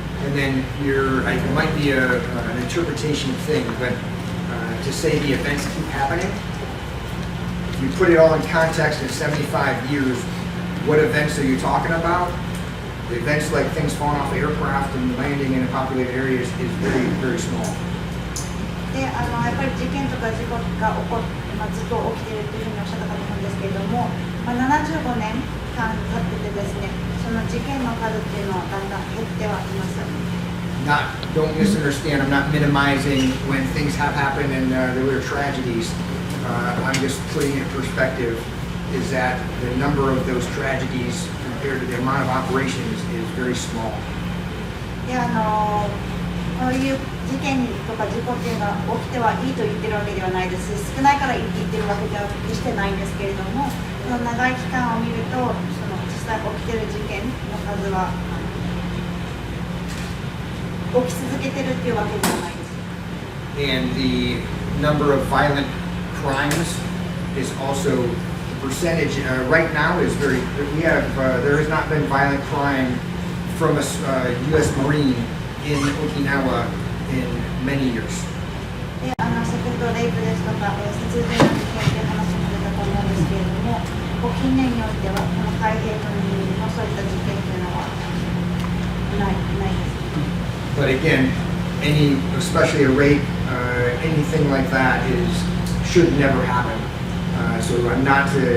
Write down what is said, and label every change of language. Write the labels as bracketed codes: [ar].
[en] And then it might be an interpretation thing, but to say the events keep happening, if you put it all in context in 75 years, what events are you talking about? The events like things falling off aircraft and landing in populated areas is very, very small. [ja] でやっぱり事件とか事故が起こって、ずっと起きているというふうにおっしゃったかと思うんですけれども、75年間経っててですね、その事件の数っていうのはだんだん減ってはいます。 [en] Don't misunderstand. I'm not minimizing when things have happened and there were tragedies. I'm just putting it in perspective. Is that the number of those tragedies compared to the amount of operations is very small. [ja] でこういう事件とか事故っていうのは起きてはいいと言ってるわけではないですし、少ないからいいって言ってるわけでは決してないんですけれども、その長い期間を見ると、その実際起きてる事件の数は起き続けてるっていうわけではないです。 [en] And the number of violent crimes is also the percentage right now is very. There has not been violent crime from a U.S. Marine in Okinawa in many years. [ja] で先ほどレイプですとか殺人の事件という話も出たと思うんですけれども、近年においてはこの海兵軍のそういった事件というのはないです。 [en] But again, especially a rape, anything like that should never happen. So I'm not.